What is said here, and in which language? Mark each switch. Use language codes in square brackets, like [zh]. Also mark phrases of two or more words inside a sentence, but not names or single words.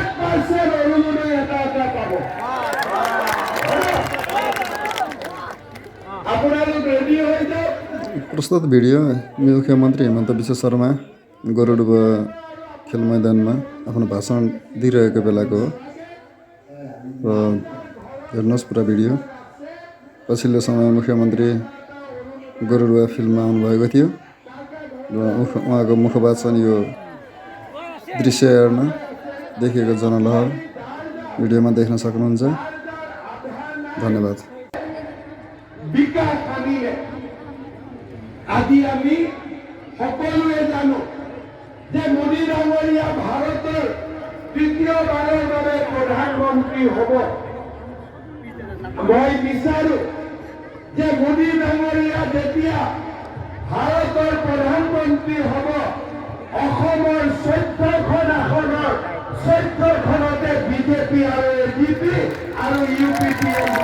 [as] 100% অৰুণোদয় এটা পাব। আপোনালোক ৰেডি হৈ যাওক। [ne] प्रस्तुत भिडियो मुख्यमन्त्री हेमन्त विश्व शर्मा गरुडबुवा खेल मैदानमा आफ्नो भाषण दिइरहेको बेलाको हो र हेर्नुहोस् पुरा भिडियो। पछिल्लो समय मुख्यमन्त्री गरुडबुवा फिल्डमा आउनुभएको थियो र उहाँको मुखवाचन यो दृश्य हेर्न देखिएको जनलहर भिडियोमा देख्न सक्नुहुन्छ। धन्यवाद। [as] বিকাশ আনিলে আজি আমি সকলোৱে জানো যে মোদী ডাঙৰীয়া ভাৰতৰ তৃতীয়বাৰৰ বাবে প্ৰধানমন্ত্ৰী হ'ব। মই বিচাৰো যে মোদী ডাঙৰীয়া যেতিয়া ভাৰতৰ প্ৰধানমন্ত্ৰী হ'ব, অসমৰ 14খন আসনৰ 14খনতে বিজেপি আৰু এজিপি আৰু ইউপিপি